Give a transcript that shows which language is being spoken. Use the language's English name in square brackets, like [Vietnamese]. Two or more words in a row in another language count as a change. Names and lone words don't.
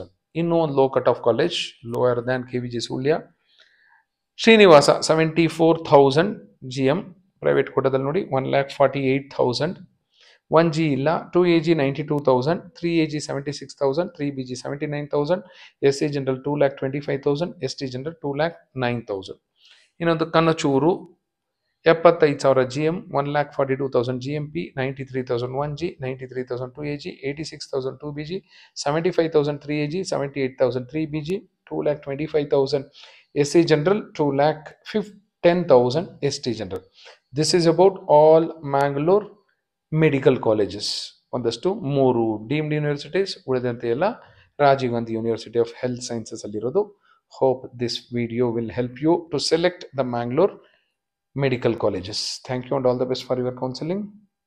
[Kannada] ಇನ್ನೂ ಒಂದು [English] low cut off college lower than [Kannada] KVG ಸುಳ್ಯ, ಶ್ರೀನಿವಾಸ 74,000 GM. ಪ್ರೈವೇಟ್ ಕೋಟಾದಲ್ಲಿ ನೋಡಿ 1,48,000. 1G ಇಲ್ಲ. 2AG 92,000, 3AG 76,000, 3BG 79,000, [English] SC general [Kannada] 2,25,000, [English] ST general [Kannada] 2,09,000. ಇನ್ನೊಂದು ಕನ್ನಚೂರು 75,000 GM, 1,42,000 GMP, 93,000 1G, 93,000 2AG, 86,000 2BG, 75,000 3AG, 78,000 3BG, 2,25,000 [English] SC general, [Kannada] 2,10,000 [English] ST general. this is about all Mangalore medical colleges. [Kannada] ಒಂದಷ್ಟು 3 [English] deemed universities, [Kannada] ಉಳಿದಂತೆ ಎಲ್ಲ ರಾಜೀವ್ ಗಾಂಧಿ ಯೂನಿವರ್ಸಿಟಿ ಆಫ್ ಹೆಲ್ತ್ ಸೈನ್ಸಸ್ ಅಲ್ಲಿರೋದು. [English] hope this video will help you to select the Mangalore medical colleges. Thank you and all the best for your counseling.